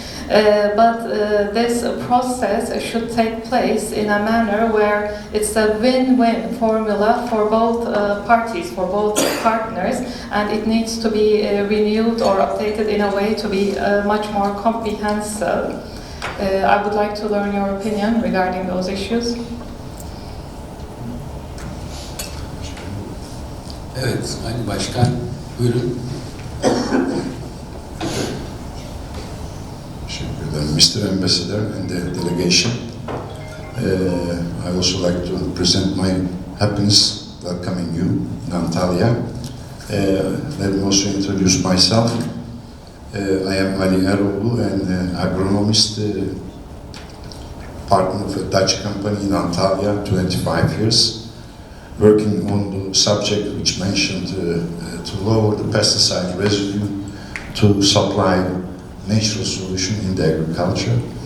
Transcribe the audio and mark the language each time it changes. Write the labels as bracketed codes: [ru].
[en] But this process should take place in a manner where it's a win-win formula for both parties, for both partners, and it needs to be renewed or updated in a way to be much more comprehensive. I would like to learn your opinion regarding those issues. [tr] Evet, Sayın Başkan, buyurun. Teşekkür ederim. [en] Mr. Ambassador and the delegation, I also like to present my happiness welcoming you in Antalya. Let me also introduce myself. I am Ali Eroğlu, an agronomist, partner of a Dutch company in Antalya, 25 years, working on the subject which mentioned to lower the pesticide residue to supply natural solution in the agriculture.